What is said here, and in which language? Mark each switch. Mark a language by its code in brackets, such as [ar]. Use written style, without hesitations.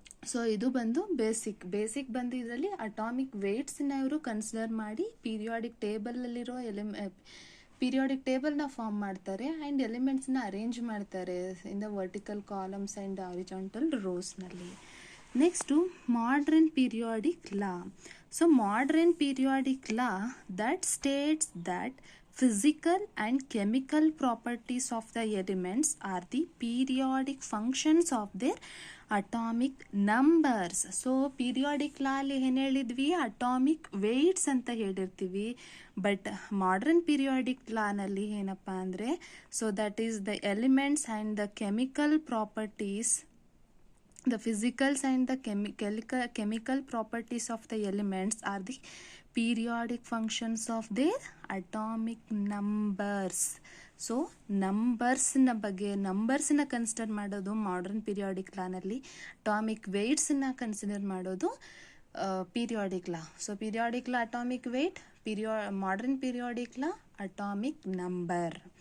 [kn] So ಇದು ಬಂದು basic ಬಂದು ಇದರಲ್ಲಿ ಅಟಾಮಿಕ್ ವೇಟ್ಸ್ನ ಇವರು ಕನ್ಸಿಡರ್ ಮಾಡಿ ಪೀರಿಯಾಡಿಕ್ ಟೇಬಲಲ್ಲಿರೋ ಪೀರಿಯಾಡಿಕ್ ಟೇಬಲ್ನ ಫಾರ್ಮ್ ಮಾಡ್ತಾರೆ ಆ್ಯಂಡ್ ಎಲಿಮೆಂಟ್ಸ್ನ ಅರೇಂಜ್ ಮಾಡ್ತಾರೆ [en] in the vertical columns and horizontal [kn] ರೋಸ್ನಲ್ಲಿ. [en] Next modern periodic law. So modern periodic law that states that physical and chemical properties of the elements are the periodic functions of their atomic numbers. [kn] So periodic ಲಾ ಅಲ್ಲಿ ಏನು ಹೇಳಿದ್ವಿ? Atomic weights ಅಂತ ಹೇಳಿರ್ತೀವಿ. [en] but modern periodic ಲಾನಲ್ಲಿ [kn] ಏನಪ್ಪ ಅಂದರೆ [en] So that is the elements and the chemical properties, the physicals and the chemical properties of the elements are the periodic functions of their atomic numbers. [kn] So ನಂಬರ್ಸ್ನ consider ಮಾಡೋದು modern periodic ಲಾನಲ್ಲಿ, atomic ವೆಯ್ಟ್ಸನ್ನ consider ಮಾಡೋದು periodic ಲಾ. [en] So periodic law atomic weight, modern periodic law atomic number.